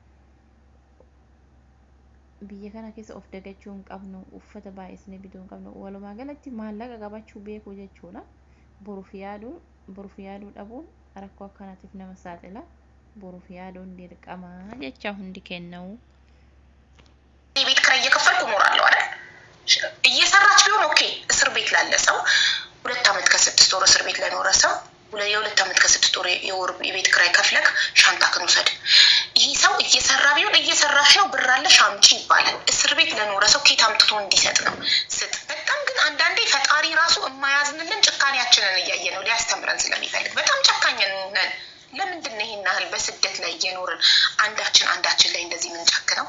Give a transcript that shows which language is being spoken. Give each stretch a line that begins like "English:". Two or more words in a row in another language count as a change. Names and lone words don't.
Oromo: Biyya kana keessa of dagachuu hin qabnu uffata baay'isnee bituu hin qabnu walumaa galatti maallaqa qabachuu beekuu jechuudha. Boruuf yaaduu dhabuun rakkoo akkanaatiif nama saaxila. boruuf yaaduun dirqama jecha hundi kennaው
Amharic: ቤት ክራይ እየከፈልኩ እኖራለሁ አይደል እየሰራች ቢሆን ኦኬ እስር ቤት ላለ ሰው 2 ዓመት ከ6 ወር እስር ቤት ላይ ኖረ ሰው የ2 ዓመት ከ6 ወር የወር የቤት ክራይ ከፍለክ ሻንጣክን ወሰድ ይሄ ሰው እየሰራ ቢሆን እየሰራሽ ነው ብር አለሽ አምጪ ይባላል። እስር ቤት ለኖረ ሰው ኬት አምጥቶ እንዲሰጥ ነው ስጥ። በጣም ግን አንዳንዴ ፈጣሪ ራሱ የማያዝንልን ጭካኔያችንን እያየ ነው ሊያስተምረን ስለሚፈልግ በጣም ጨካኝ ነን። ለምንድን ነው ይሄን ያህል በስደት ላይ እየኖርን አንዳችን ላይ እንደዚህ ምንጨክነው?